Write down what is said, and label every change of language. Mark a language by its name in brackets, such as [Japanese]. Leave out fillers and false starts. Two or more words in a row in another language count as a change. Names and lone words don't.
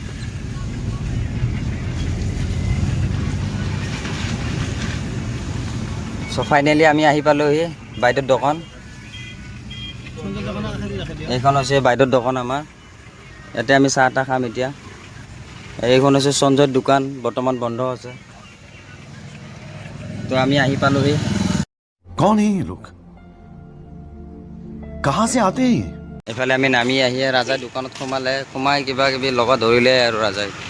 [English] so finally [Assamese] আমি আহি পালোহি বাইদেউৰ দোকান এইখন হৈছে বাইদেউৰ দোকান আমাৰ ইয়াতে আমি চাহ তাহ খাম এতিয়া এইখন হৈছে সঞ্জয়ৰ দোকান বৰ্তমান বন্ধ আছে তো আমি আহি পালোহি [Hindi] कौन है ये लोग कहां से आते हैं [Assamese] এইফালে আমি নামি আহিয়ে ৰাজা দোকানত সোমাই কিবা কিবি লগত ধৰিলে আৰু ৰাজাই